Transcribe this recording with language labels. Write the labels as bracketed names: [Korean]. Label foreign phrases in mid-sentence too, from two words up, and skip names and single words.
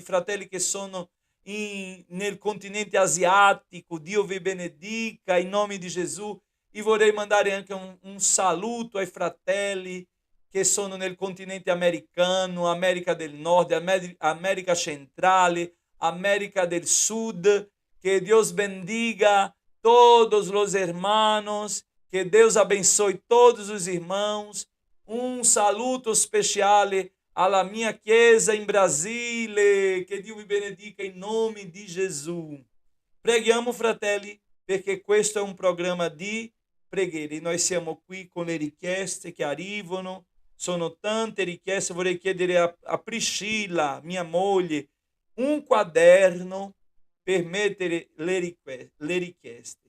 [Italian] Fratelli che sono nel continente asiatico, Dio vi benedica in nome di Gesù. E vorrei mandare anche un saluto ai fratelli che sono nel continente americano, America del Nord, America centrale, America del Sud, [Portuguese] que Deus bendiga todos os hermanos, que Deus abençoe todos os irmãos. [Italian] Um saluto especial alla minha chiesa in Brasile, che Dio vi benedica in nome di Gesù. Preghiamo, fratelli, perché questo è un programma di preghiera e noi siamo qui con le richieste che arrivano. Sono tante richieste. Vorrei chiedere a Priscilla, mia moglie, un quaderno per mettere le richieste.